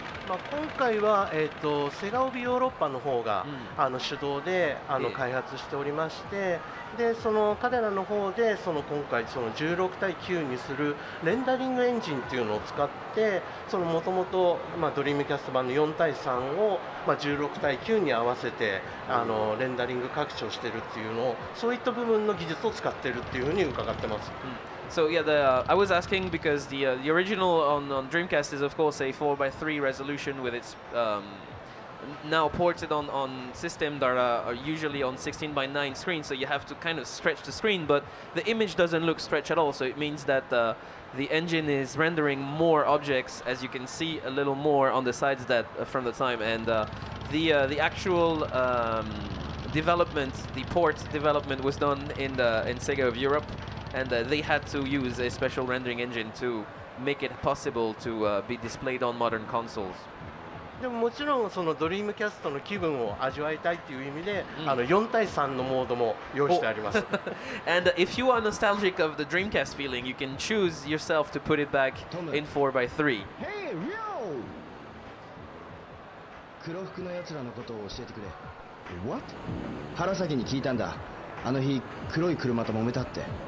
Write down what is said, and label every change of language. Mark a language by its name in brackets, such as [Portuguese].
[Japanese] 今回は、セガオビヨーロッパの方が、主導で開発しておりましてでその彼らの方で今回16対9にするレンダリングエンジンっていうのを使ってもともとドリームキャスト版の4対3を、16対9に合わせてレンダリング拡張してるっていうのをそういった部分の技術を使ってるっていうふうに伺ってます。 [English] So yeah, I was asking because the original on Dreamcast is of course a 4:3 resolution with its now ported on systems that are usually on 16:9 screen, so you have to kind of stretch the screen, but the image doesn't look stretched at all, so it means that the engine is rendering more objects, as you can see a little more on the sides that from the time, and the actual development, the port development was done in Sega of Europe, and they had to use a special rendering engine to make it possible to be displayed on modern consoles. [Japanese] でももちろんそのドリームキャストの気分を味わいたいという意味で、4対3のモードも用意してあります。 [English] And if you are nostalgic of the Dreamcast feeling, you can choose yourself to put it back in 4:3. Hey, Ryo! [Japanese] 黒服の奴らのことを教えてくれ。 [English] What? [Japanese] 原崎に聞いたんだ。あの日黒い車と揉めたって。